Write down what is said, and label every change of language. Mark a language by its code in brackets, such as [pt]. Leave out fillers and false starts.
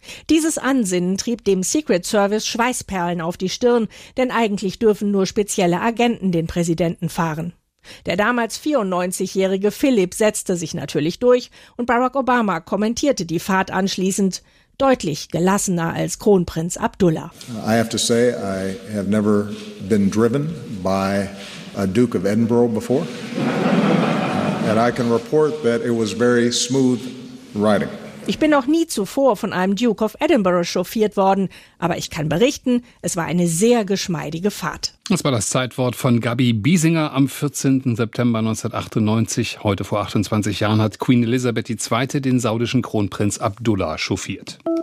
[de] Dieses Ansinnen trieb dem Secret Service Schweißperlen auf die Stirn, denn eigentlich dürfen nur spezielle Agenten den Präsidenten fahren. Der damals 94-jährige Philip setzte sich natürlich durch und Barack Obama kommentierte die Fahrt anschließend deutlich gelassener als Kronprinz Abdullah. [en] I have to say, I have never been driven by a Duke of Edinburgh before. And I can report that it was very smooth riding. [de] Ich bin noch nie zuvor von einem Duke of Edinburgh chauffiert worden, aber ich kann berichten, es war eine sehr geschmeidige Fahrt. Das war das Zeitwort von Gabi Biesinger am 14. September 1998. Heute vor 28 Jahren hat Queen Elizabeth II. Den saudischen Kronprinz Abdullah chauffiert.